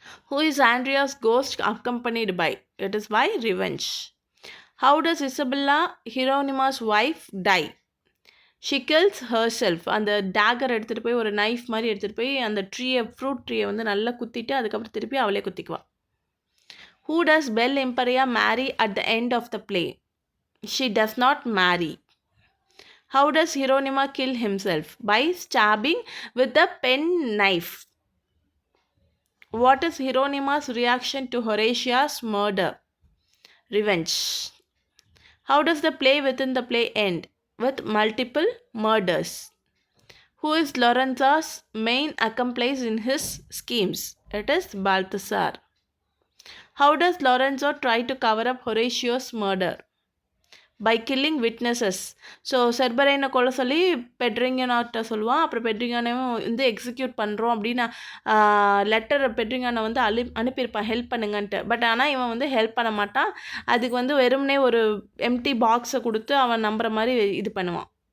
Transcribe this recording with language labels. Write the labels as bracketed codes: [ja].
[en] Who is Andreas ghost accompanied by? It is by revenge. How does Isabella Hieronymus wife die? She kills herself. [ta] அந்த Daguerre எடுத்துகிட்டு போய் ஒரு knife மாதிரி எடுத்துகிட்டு போய் அந்த ஃப்ரூட் ட்ரீயை வந்து நல்லா குத்திட்டு அதுக்கப்புறம் திருப்பி அவளே குத்திக்குவாள். [en] Who does Belle Imperia marry at the end of the play? She does not marry. How does Hieronima kill himself? By stabbing with a penknife. What is Hieronyma's reaction to Horatia's murder? Revenge. How does the play within the play end? With multiple murders. Who is Lorenzo's main accomplice in his schemes? It is Balthasar. How does Lorenzo try to cover up Horatio's murder? By killing witnesses. [ta] So செர்பரைனை கொல்ல சொல்லி பெட்ரிங்கானோட்ட சொல்லுவான். அப்புறம் பெட்ரிங்கானையும் வந்து execute பண்ணுறோம் அப்படின்னு letter பெட்ரிங்கானை வந்து அனுப்பியிருப்பான் help பண்ணுங்கன்ட்டு. But ஆனால் இவன் வந்து ஹெல்ப் பண்ண மாட்டான். அதுக்கு வந்து வெறும்னே ஒரு எம்டி பாக்ஸை கொடுத்து அவன் நம்புற மாதிரி இது பண்ணுவான்.